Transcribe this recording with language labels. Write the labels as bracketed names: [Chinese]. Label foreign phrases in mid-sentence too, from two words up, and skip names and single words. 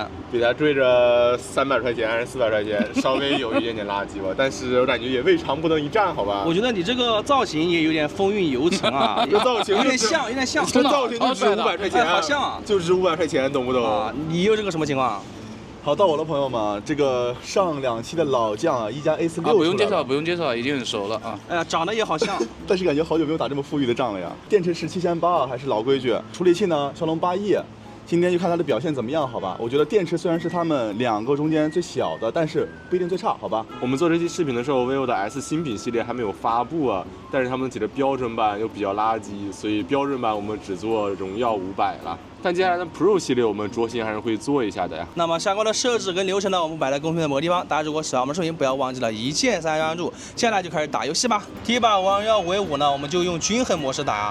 [Chinese] 比它貴着300塊錢還是400塊錢，稍微有一點點垃圾吧，但是我感覺也未嘗不能一戰，好吧？我覺得你這個造型也有點風韻猶存啊，這造型有點像，這造型就值500塊錢，好像啊，就值500塊錢，懂不懂？啊，你又是個什麼情況？好，到我了，朋友們，這個上2期的老將啊，一加 Ace6 不用介紹，不用介紹，已經很熟了啊。哎呀，長得也好像，但是感覺好久沒有打這麼富裕的仗了呀。電池是7800，還是老規矩。處理器呢，驍龍8E。今天就看它的表現怎麼樣，好吧？我覺得電池雖然是他們兩個中間最小的，但是不一定最差，好吧？我們做這期視頻的時候，vivo的 S 新品系列還沒有發布啊，但是他們幾個標準版又比較垃圾，所以標準版我們只做榮耀500了。但接下來的 Pro 系列我們着心還是會做一下的呀。那麼相關的設置跟流程呢，我們擺在公屏的某個地方。大家如果喜歡我們視頻，不要忘記了一鍵3關注。接下來就開始打遊戲吧。第一把王耀為5呢，我們就用均衡模式打啊。